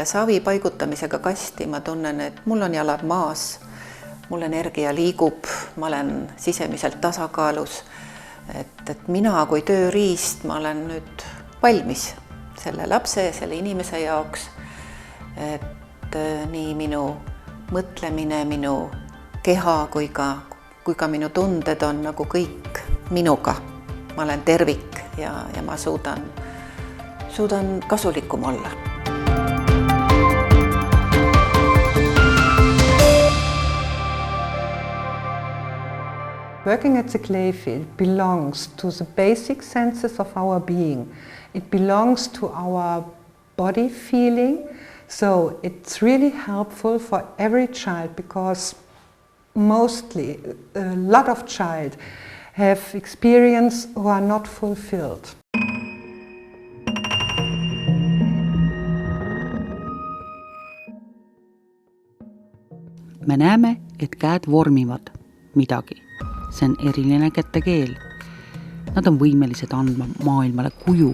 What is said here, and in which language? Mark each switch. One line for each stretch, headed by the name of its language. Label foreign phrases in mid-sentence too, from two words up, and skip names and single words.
Estonian: savi paigutamisega kasti ma tunnen, et mul on jalad maas, mul energia liigub, ma olen sisemiselt tasakaalus, et mina kui tööriist, ma olen nüüd valmis selle lapse ja selle inimese jaoks, et nii minu mõtlemine, minu keha kui ka minu tunded on nagu kõik minuga. Ma olen tervik ja ma suudan kasulikum olla.
English: Working at the clay field belongs to the basic senses of our being. It belongs to our body feeling. So it's really helpful for every child because mostly a lot of child have experience who are not fulfilled.
Estonian: Me näeme, et käed vormivad midagi. See on eriline kätekeel. Nad on võimelised andma maailmale kuju.